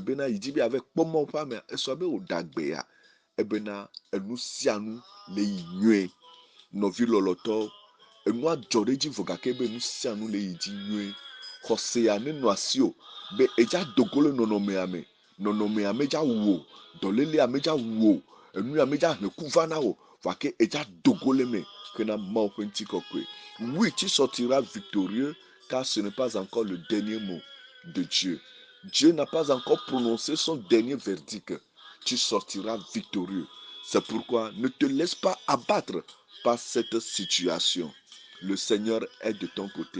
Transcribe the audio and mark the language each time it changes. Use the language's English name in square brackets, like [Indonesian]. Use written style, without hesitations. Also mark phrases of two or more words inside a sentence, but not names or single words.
[Ewe] bena yi dzi be ave kpɔ mɔ ƒe ame esrɔ̃a be wòɖe agbea ebena enu sia nu le yi nyuie nɔvi lɔlɔtɔ enua dzɔ ɖe edzi vɔ gake be nu sia nu le yi dzi nyuie xɔse ya ne nɔ asiwò be edza dogo le nɔnɔmea me nɔnɔmea medza wò dɔlélea medza wò enu ya medza he ku va na wò vake edza dogo le me hena Mawu ƒe ŋutikɔkɔe [French] oui tu sortiras victorieux car ce n'est pas encore le dernier mot de Dieu. Dieu n'a pas encore prononcé son dernier verdict. Tu sortiras victorieux. C'est pourquoi ne te laisse pas abattre par cette situation. Le Seigneur est de ton côté.